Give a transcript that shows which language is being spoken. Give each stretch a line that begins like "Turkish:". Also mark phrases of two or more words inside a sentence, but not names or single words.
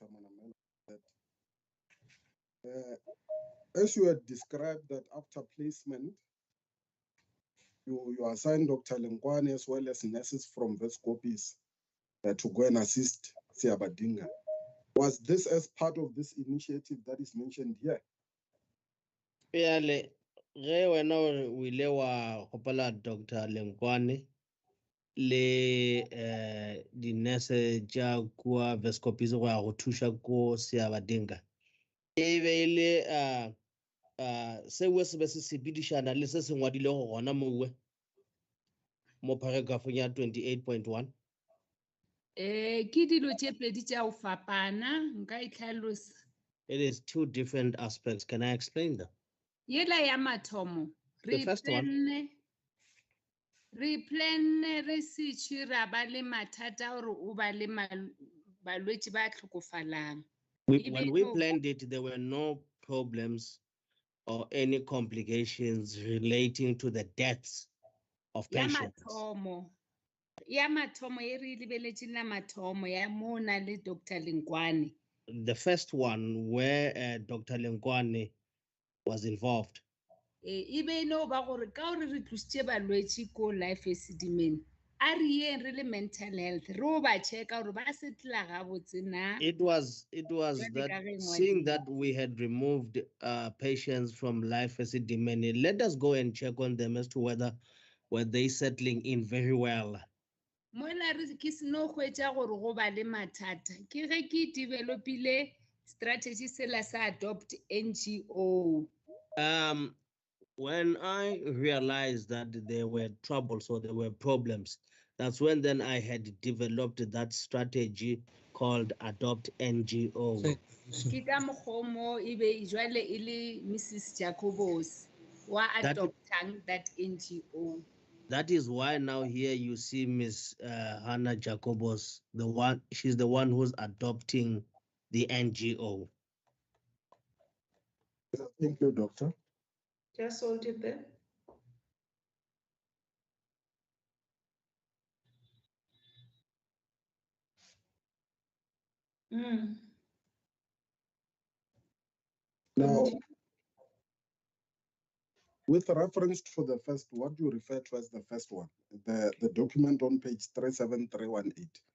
English: Manamela, that as you had described that after placement, you assigned Dr. Lengwane as well as nurses from Vescopis to go and assist Siabadinga. Was this as part of this initiative that is mentioned here?
Northern Sotho: Pele, ge wena o ile wa gopela Dr. Lenkwane le di-nurse tša kua Vescopis go ya go thuša ko Seabadinga. E be ile seo se be se sepedišana le se se ngwadile go gona mowe mo paragraphong ya 28.1. Ke dilo tše pedi tša go fapana, nka itlhalosa.
English: It is two different aspects. Can I explain that?
Northern Sotho: Yela ya mathomo,
English: The first one.
Northern Sotho: re plane re se tšhwe ra ba le mathata gore o ba le balwetši ba tlhokofalang.
English: When we planned it, there were no problems or any complications relating to the deaths of patients.
Northern Sotho: Ya mathomo e re lebeletšeng la mathomo ya mo na le Dr. Lenkwane.
English: The first one where Dr. Lenkwane was involved.
Northern Sotho: E be no ba gore ka gore re tlositše balwetši ko life Esidimeni, a re yeng re le
English: mental health
Northern Sotho: re o ba checka gore ba setla gabotse na.
English: It was that seeing that we had removed patients from life Esidimeni, let us go and check on them as to whether were they settling in very well.
Northern Sotho: Mola re ke seno hwetša gore go ba le mathata ke ge ke developile strategy sela sa
English: adopt NGO. When I realized that there were troubles or there were problems, that's when then I had developed that strategy called Adopt NGO.
Northern Sotho: Ke ka mokgomo e be jwale e le Mrs. Jacobos wa adoptang
English: that NGO. That is why now here you see Miss Hannah Jacobos, she's the one who's adopting the NGO. Thank you, Doctor. Just hold it there. Now, with reference to the first, what you refer to as the first one, the document on page 37318.